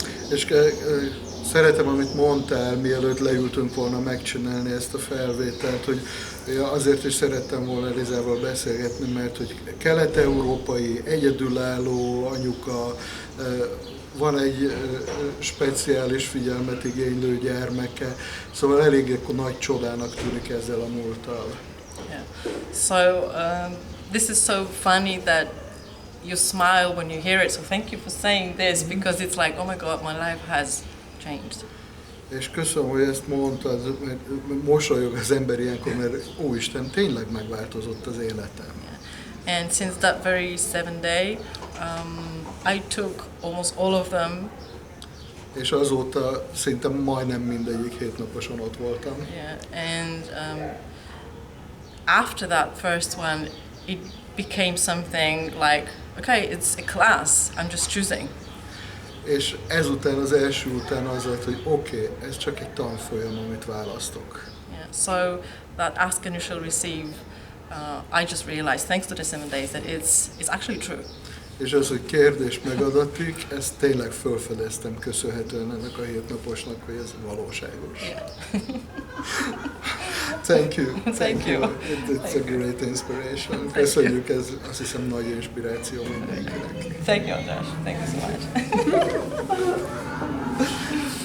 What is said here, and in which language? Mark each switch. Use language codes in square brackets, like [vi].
[hu] És szeretem, amit mondtál, mielőtt leültünk volna megcsinálni ezt a felvételt, hogy azért is szerettem volna Elizával beszélgetni, mert hogy kelet-európai, egyedülálló anyuka, van egy speciális figyelmet igénylő gyermeke, szóval eléggé nagy csodának tűnik ezzel a múlttal. [en] Yeah. So this is so funny that you smile when you hear it. So thank you for saying this, because it's like, oh my God, my life has changed. [hu] És köszönöm, hogy ezt mondtad, mert mosolyog az ember ilyenkor, mert Úristen, tényleg megváltozott az életem. [en] Yeah. And since that very 7 day, I took almost all of them. [hu] És azóta szinte majdnem mindegyik hétnaposon ott voltam. [en] Yeah. And after that first one, it became something like, okay, it's a class, I'm just choosing. [hu] És ezután, az első után az lett, hogy oké, ez csak egy tanfolyam, amit választok. [en] Yeah. So that ask and you shall receive, I just realized, thanks to the 7 days, that it's actually true. [hu] És az, hogy kérdés megadatik, ezt tényleg felfedeztem köszönhetően ennek a hétnaposnak, hogy ez valóságos. [en] Yeah. Thank you. Thank you. It's a great inspiration. [hu] Köszönjük, ez azt hiszem nagy inspiráció mindenkinek. [en] Thank you, Josh. Thank you so much.